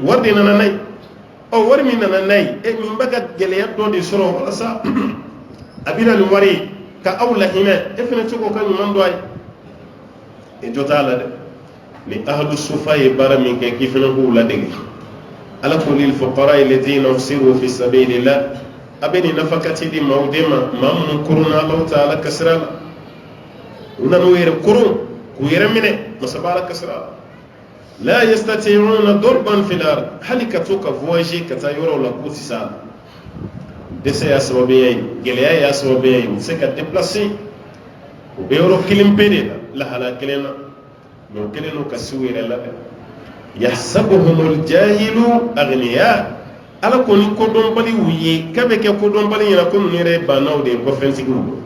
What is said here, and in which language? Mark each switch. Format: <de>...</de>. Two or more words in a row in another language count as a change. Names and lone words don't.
<bm>wari de nana n'a ye ɔ wari min nana n'a ye nin b'a ka gɛlɛya dɔ de sɔrɔ walasa a bɛna nin wari ye ka aw lahinɛ e fana tɛ k'o ka ɲuman dɔn a ye e jɔ t'a la dɛ ni</bm> <ar>أهل الصفة</ar> <bm>ye baara min kɛ k'i fana k'u ladege ala ko</bm> <ar>للفقراء الذين أحصروا في سبيل الله</ar> <bm>a bɛ nin nafakati di maaw de ma maa minnu koronna Alahu Taala ka sira la u nana u yɛrɛ koron k'u yɛrɛ minɛ masaba Ala ka sira la</bm> <ar>لا يستطيعون ضربا في</ar> <bm>ard hali ka to ka voyager ka taa yɔrɔw la k'u tɛ s'a la dɛsɛ y'a sababuya ye gɛlɛya y'a sababuya ye u tɛ se ka déplacer u bɛ yɔrɔ kelen pe de la lahala kelen na mɛ u kelen n'u ka se u yɛrɛ la dɛ</bm> <ar>يحسبهم الجاهل أغنياء</ar> <bm>ala ko ni kodɔnbali y'u ye k'a bɛ kɛ kodɔnbali ɲɛna ko ninnu yɛrɛ ye bannaw de ye kɔfɛntigiw</bm>